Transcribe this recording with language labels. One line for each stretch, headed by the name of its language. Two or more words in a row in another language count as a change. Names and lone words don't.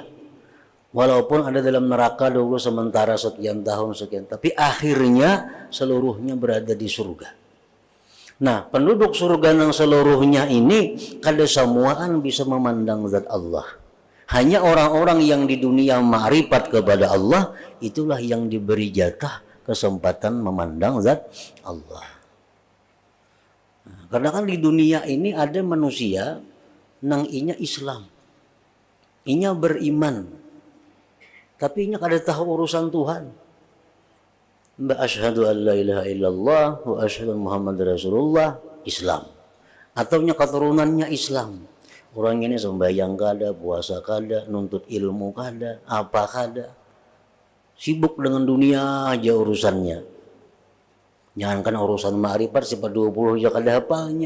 Banjar: Walaupun ada dalam neraka dulu sementara sekian tahun sekian, tapi akhirnya seluruhnya berada di surga. Nah, penduduk surga yang seluruhnya ini kada semuaan bisa memandang zat Allah. Hanya orang-orang yang di dunia ma'rifat kepada Allah, itulah yang diberi jatah kesempatan memandang zat Allah. Nah, karena kan di dunia ini ada manusia nang inya Islam, inya beriman, tapi inya kada tahu urusan Tuhan.
Arabic: Mbak أشهد أن لا إله إلا الله وأشهد محمد رسول الله, Islam.
Banjar: Atau nya keturunannya Islam. Orang ini sembahyang kada, puasa kada, nuntut ilmu kada, apa kada. Sibuk dengan dunia aja urusannya. Jangankan urusan ma'rifat, sifat 20 aja kada hafalnya.